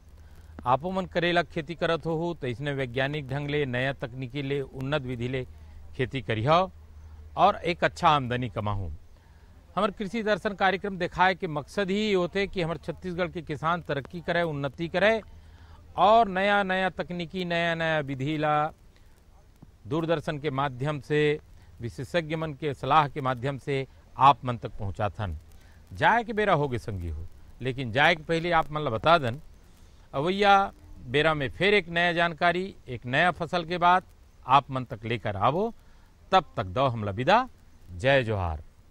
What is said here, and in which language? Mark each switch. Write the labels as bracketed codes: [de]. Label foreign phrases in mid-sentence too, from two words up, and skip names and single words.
[hne] आपो मन करेला खेती करत हो तो इसने वैज्ञानिक ढंग ले नया तकनीकी ले उन्नत विधि ले खेती करी हो और एक अच्छा आमदनी कमाहू। हमारे कृषि दर्शन कार्यक्रम दिखाए कि मकसद ही होते कि हमारे छत्तीसगढ़ के किसान तरक्की करे उन्नति करे और नया नया तकनीकी नया नया विधि ला दूरदर्शन के माध्यम से विशेषज्ञ मन के सलाह के माध्यम से आप मन तक पहुँचाथन। जाए के बेरा होगे संगी हो लेकिन जाए के पहले आप मन ला बता दन अवैया बेरा में फिर एक नया जानकारी एक नया फसल के बाद आप मन तक लेकर आवो। तब तक दो हमला विदा। जय जोहार।